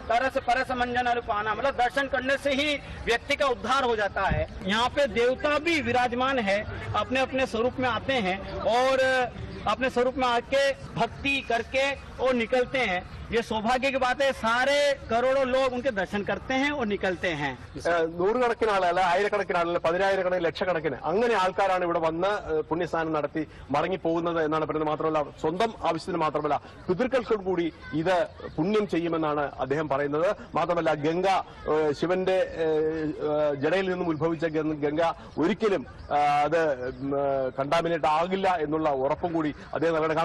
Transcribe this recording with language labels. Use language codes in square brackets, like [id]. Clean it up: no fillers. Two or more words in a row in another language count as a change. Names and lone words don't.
[hi] तरस परस मंजन पाना मतलब दर्शन करने से ही व्यक्ति का उद्धार हो जाता है। यहाँ पे देवता भी विराजमान है, अपने अपने स्वरूप में आते हैं और अपने स्वरूप में आके भक्ति करके वो निकलते हैं। ये सौभाग्य की बात है, सारे करोड़ों लोग उनके दर्शन करते हैं और निकलते हैं। [ml] നൂറുകണക്കിന് ആളല്ല, ആയിരക്കണക്കിന് ആളല്ല, പതിനായിരക്കണക്കിന്, ലക്ഷക്കണക്കിന് അങ്ങനെ ആൾക്കാരാണ് ഇവിടെ വന്ന് പുണ്യസ്നാനം നടത്തി മടങ്ങിപ്പോകുന്നത് എന്നാണ് പറയുന്നത്. മാത്രമല്ല സ്വന്തം ആവശ്യത്തിന് മാത്രമല്ല പിതൃക്കൾക്കും കൂടി ഇത് പുണ്യം ചെയ്യുമെന്നാണ് അദ്ദേഹം പറയുന്നത്. മാത്രമല്ല ഗംഗ, ശിവന്റെ ജടയിൽ നിന്നും ഉത്ഭവിച്ച ഗംഗ ഒരിക്കലും അത് കണ്ടാമിനേറ്റ് ആകില്ല എന്നുള്ള ഉറപ്പും കൂടി അദ്ദേഹം നൽകണം.